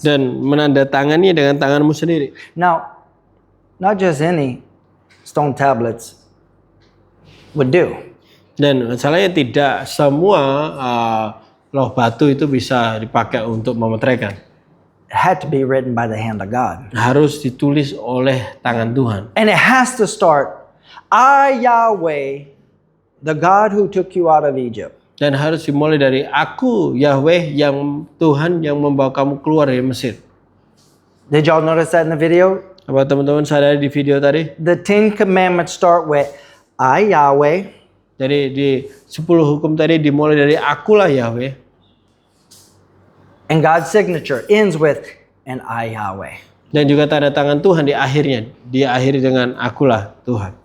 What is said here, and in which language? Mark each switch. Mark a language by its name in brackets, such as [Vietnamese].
[Indonesian] dan menandatangani dengan tanganmu sendiri. [English] Now, not just any stone tablets would do. [Indonesian] Dan masalahnya tidak semua loh batu itu bisa dipakai untuk memeteraikan. [English] It had to be written by the hand of God. [Indonesian] Harus ditulis oleh tangan Tuhan. [English] And it has to start, I, Yahweh, the God who took you out of Egypt. [Indonesian] Dan harus dimulai dari aku Yahweh yang Tuhan yang membawa kamu keluar dari Mesir. [English] Did y'all notice that in the video? [Indonesian] Apa teman-teman sadari di video tadi? [English] The 10 commandments start with, I, Yahweh, [Indonesian] Jadi di 10 hukum tadi dimulai dari akulah Yahweh. [English] and God's signature ends with, and I, Yahweh. [Indonesian] Dan juga tanda tangan Tuhan di akhirnya. Dia akhiri dengan akulah Tuhan.